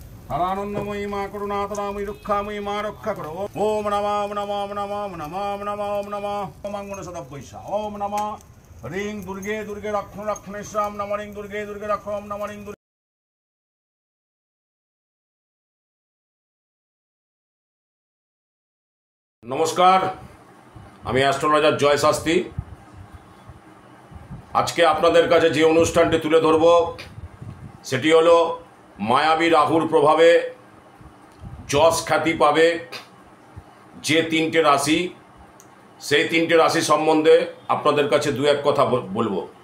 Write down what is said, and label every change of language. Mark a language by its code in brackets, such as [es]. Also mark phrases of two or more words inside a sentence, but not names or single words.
[bn] হরানন্দময়ী মা করুণাতরাময়ী দুঃখাময়ী মা রক্ষা করো। [sa] ओम नमः ओम नमः ओम नमः ओम नमः ओम नमः ओम नमः मंगल सदवैसा। ओम नमः ह्रीं दुर्गे दुर्गे रक्षण रक्षणेश्वराम नमः ह्रीं दुर्गे दुर्गे रक्षो ओम नमः ह्रीं। [bn] नमस्कार, আমি অ্যাস্ট্রোলজার জয় শাস্ত্রী। আজকে আপনাদের কাছে যে অনুষ্ঠানটি তুলে ধরব সেটি হলো মায়াবী রাহুর প্রভাবে যশ খ্যাতি পাবে যে তিনটে রাশি, সেই তিনটে রাশি সম্বন্ধে আপনাদের কাছে দু এক কথা বলবো।